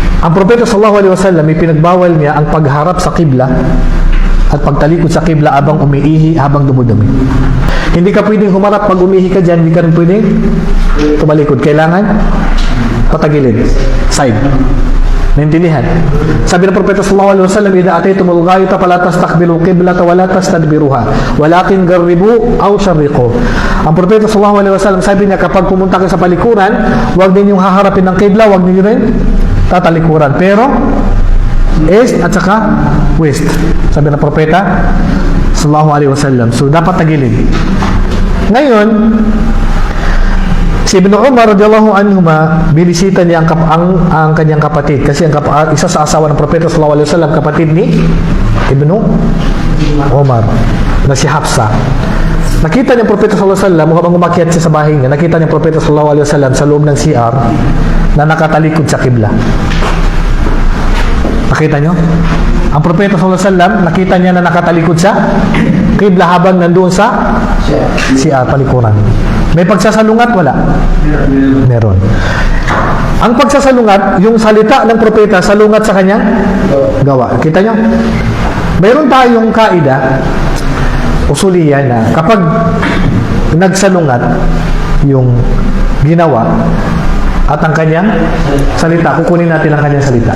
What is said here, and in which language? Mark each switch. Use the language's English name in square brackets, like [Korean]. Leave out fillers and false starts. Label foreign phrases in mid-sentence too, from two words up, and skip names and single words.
[Filipino] Ang Propeta [Arabic] صلى الله عليه وسلم, [Filipino] may pinagbawal niya ang pagharap sa kibla at pagtalikod sa kibla habang umiihi, habang dumudumi. Hindi ka pwedeng humarap pag umihi ka dyan, hindi ka rin pwedeng tumalikod. Kailangan patagilid, side. Naintindihan? Sabi ng Propeta [Arabic] صلى الله عليه وسلم إذا أتيتم الغائط فلا تستقبلوا القبلة ولا تستدبروها ولكن غربوا أو شرقوا." [Filipino] Ang Propeta [Arabic] صلى الله عليه وسلم, [Filipino] sabi niya, kapag pumunta kayo sa palikuran, huwag ninyong haharapin ng kibla, huwag niyo rin tatalikuran. Pero east at saka west. Sabi ng Propeta [Arabic] صلى الله عليه وسلم. [Filipino] So dapat tagilid. Ngayon, si Ibn Umar [Arabic] رضي الله عنهما, [Filipino] binisita niya ang kanyang kapatid kasi isa sa asawa ng Propeta [Arabic] صلى الله عليه وسلم, [Filipino] kapatid ni Ibn Umar na si Hafsa. Nakita niya ang Propeta [Arabic] صلى الله عليه وسلم [Filipino] habang umakyat siya sa bahay niya. Nakita niya ang Propeta [Arabic] صلى الله عليه وسلم [Filipino] sa loob ng CR na nakatalikod sa kibla. Nakita niyo? Ang Propeta [Arabic] صلى الله عليه وسلم, [Filipino] nakita niya na nakatalikod sa kibla habang nandoon sa CR, palikuran. May pagsasalungat? Wala. Meron. Ang pagsasalungat, yung salita ng Propeta, salungat sa kanyang gawa. Kita niyo? Mayroon tayong [Arabic] قاعدة أصولية [Filipino] na kapag nagsalungat yung ginawa at ang kanyang salita, kukunin natin ang kanyang salita.